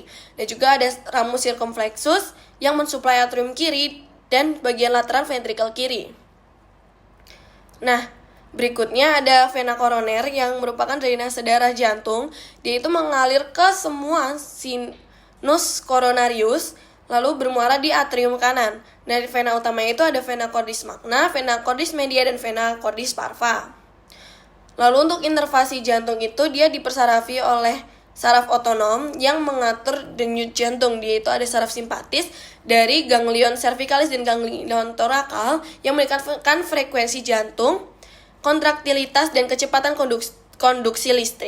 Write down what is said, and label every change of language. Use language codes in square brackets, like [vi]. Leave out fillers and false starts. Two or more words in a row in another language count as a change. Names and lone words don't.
[id] Dan juga ada [la] ramus circumflexus [id] yang mensuplai atrium kiri dan bagian lateral ventrikel kiri. Nah, berikutnya ada vena koroner yang merupakan drainase darah jantung. Dia itu mengalir ke semua [la] sinus coronarius [id] lalu bermuara di atrium kanan. Dari vena utama itu ada [la] vena cordis magna, vena cordis media, [id] dan [la] vena cordis parva. [id] Lalu untuk inervasi jantung itu dia dipersarafi oleh saraf otonom yang mengatur denyut jantung. Dia itu ada saraf simpatis dari [la] ganglion cervicalis [id] dan ganglion thoracal yang meningkatkan frekuensi jantung, kontraktilitas, dan kecepatan konduksi listrik.